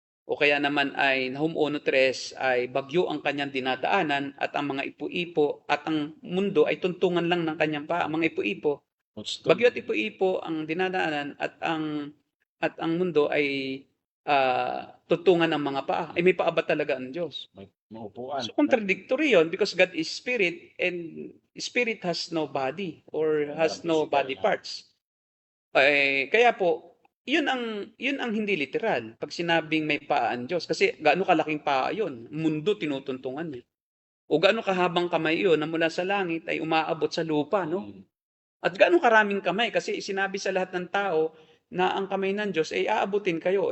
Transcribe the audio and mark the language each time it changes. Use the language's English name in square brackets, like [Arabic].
[Filipino] o kaya naman ay Nahum 1:3 ay bagyo ang kanyang dinadaanan at ang mga ipo-ipo at ang mundo ay tuntungan lang ng kanyang paa. Ang mga ipo-ipo, bagyo at ipo-ipo ang dinadaanan at ang mundo ay tuntungan ng mga paa. Ay may paa ba talaga ang Diyos? Maupuan. [English] So contradictory yon because God is spirit and spirit has no body or has no body parts. [Filipino] Kaya po, yun ang hindi literal. Pag sinabing may paa ang Diyos, kasi gaano kalaking paa yun? Mundo tinutuntungan niya. O gaano kahabang kamay yun na mula sa langit ay umaabot sa lupa, no? At gaano karaming kamay? Kasi sinabi sa lahat ng tao na ang kamay ng Diyos ay aabutin kayo.